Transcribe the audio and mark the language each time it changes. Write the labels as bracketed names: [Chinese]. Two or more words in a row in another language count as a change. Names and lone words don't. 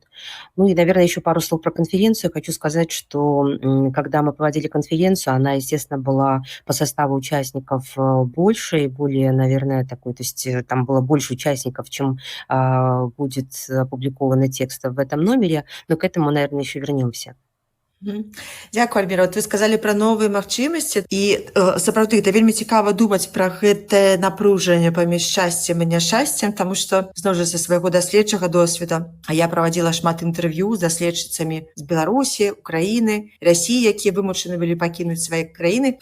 [Russian] И, наверное, еще пару слов про конференцию. Хочу сказать, что когда мы проводили конференцию, она, естественно, была по составу участников больше и более, наверное, такой, то есть там было больше участников, чем будет опубликовано текстов в этом номере, но к этому, наверное, еще вернемся. [Belarusian] Дзякуй, Альміра. Вы сказалі пра новыя магчымасці і сапраўды это вельмі цікава думаць пра гэтае напружанне паміж шчасцем і няшчасцем, таму што зноў жа са свайго даследчага досведа. А я правадзіла шмат інтэрв'ю з даследчыцамі з Беларусі, Украіны, Расіі, якія вымушаны былі пакінуць свае краіны.